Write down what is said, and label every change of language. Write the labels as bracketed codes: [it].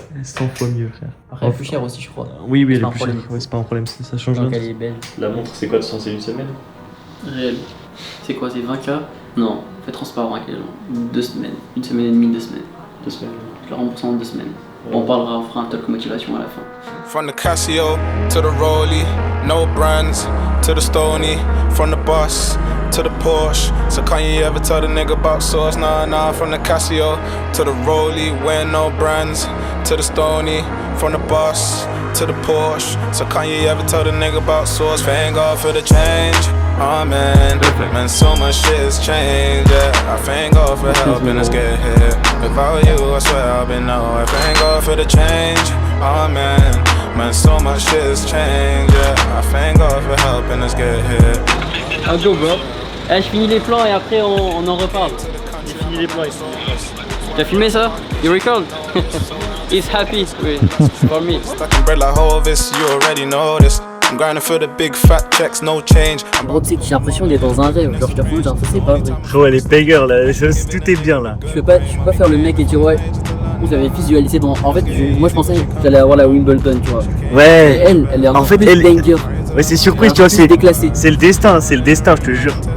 [fr] 100 fois mieux, frère. Après, elle est plus chère aussi, je crois. Oui, elle C'est est pas un plus chère. problème. Ouais, c'est pas un problème, ça change Donc, rien. elle est belle. La montre, c'est quoi de censé une semaine? Réel. C'est quoi, c'est 20K? Non, fais transparent avec les gens. 2 semaines. 1 semaine et demie, 2 semaines. 2 semaines. Je le rembourse en 2 semaines. On parlera, on fera un talk motivation à la fin. [en] From the Casio to the Rollie, no brands to the Stony. From the bus to the Porsche. So can you ever tell the nigga about sauce? Nah. From the Casio to the Rollie, wear no brands to the Stony. From the bus to the Porsche. So can you ever tell the nigga about sauce? Thank God for the change. Oh man, man, so much shit has changed, yeah. I thank God for helping us get here. Without you, I swear I've been nowhere. Thank God for the change, oh man, so much shit has changed, yeah. I thank God for helping us get here. Ah, go, bro. [fr] Eh, je finis les plans et après on en reparle. J'ai fini les plans ici. T'as filmé ça? [en] You record? He's happy for me. Stacking bread like Hovis, you already know this. I'm grinding for the big fat checks, no change. [fr] Bro, tu sais que j'ai l'impression d'être dans un rêve. Genre, je te fous, genre, ça c'est pas vrai. Gros, elle est banger là, tout est bien là. Je peux pas faire le mec et dire ouais. J'avais visualisé dans. En fait, moi je pensais que j'allais avoir la Wimbledon, tu vois. Et Ouais, elle est en encore fait, plus elle- banger. ouais, c'est surprise, tu vois, C'est déclassé. c'est le destin, je te jure.